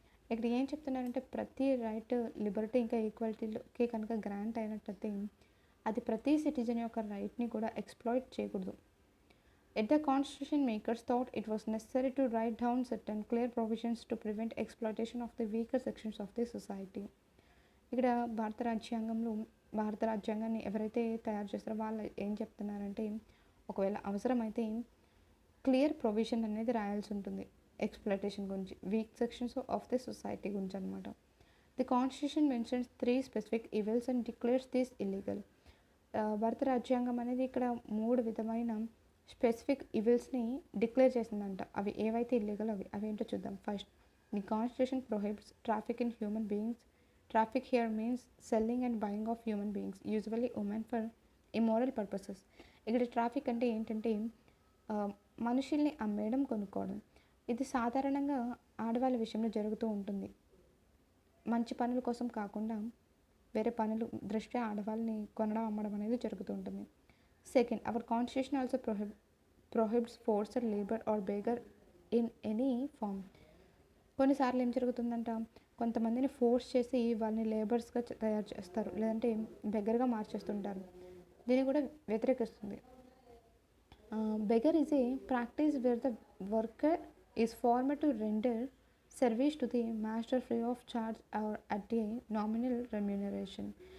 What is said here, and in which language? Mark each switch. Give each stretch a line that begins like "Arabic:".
Telugu: ఇక్కడ ఏం చెప్తున్నారంటే ప్రతి రైట్ లిబర్టీ ఇంకా ఈక్వాలిటీకి కనుక గ్రాంట్ అయినట్టయితే అది ప్రతి సిటిజన్ యొక్క రైట్ని కూడా ఎక్స్ప్లాయిట్ చేయకూడదు.
English: Yet the constitution makers thought it was necessary to write down certain clear provisions to prevent exploitation of the weaker sections of the society.
Telugu: ఇక్కడ భారత రాజ్యాంగాన్ని ఎవరైతే తయారు చేస్తారో వాళ్ళు ఏం చెప్తున్నారంటే ఒకవేళ అవసరమైతే క్లియర్ ప్రొవిజన్ అనేది రాయాల్సి ఉంటుంది ఎక్స్ప్లాయిటేషన్ గురించి, week sections of the society గురించి అనమాట.
English: The constitution mentions 3 specific evils and declares this illegal.
Telugu: భారత రాజ్యాంగం అనేది ఇక్కడ 3 విధమైన స్పెసిఫిక్ ఈవిల్స్ని డిక్లేర్ చేసిందంట. అవి ఏవైతే ఇల్లీగల్ అవి ఏంటో చూద్దాం.
English: First, the constitution prohibits traffic in human beings. Traffic here means selling and buying of human beings, usually women, for immoral purposes.
Telugu: ఇక్కడ ట్రాఫిక్ అంటే ఏంటంటే మనుషుల్ని అమ్మేయడం కొనుక్కోవడం. ఇది సాధారణంగా ఆడవాళ్ళ విషయంలో జరుగుతూ ఉంటుంది. మంచి పనుల కోసం కాకుండా వేరే పనులు దృష్ట్యా ఆడవాళ్ళని కొనడం అమ్మడం అనేది జరుగుతూ ఉంటుంది.
English: Second, our constitution also prohibits forced labor or beggar in any form.
Telugu: కొన్నిసార్లు ఏం జరుగుతుందంట, కొంతమందిని ఫోర్స్ చేసి వాళ్ళని లేబర్స్గా తయారు చేస్తారు, లేదంటే బెగర్గా మార్చేస్తుంటారు. దీన్ని కూడా వ్యతిరేకిస్తుంది.
English: Beggar is a practice where the worker is former to render service to the master free of charge or at a nominal remuneration.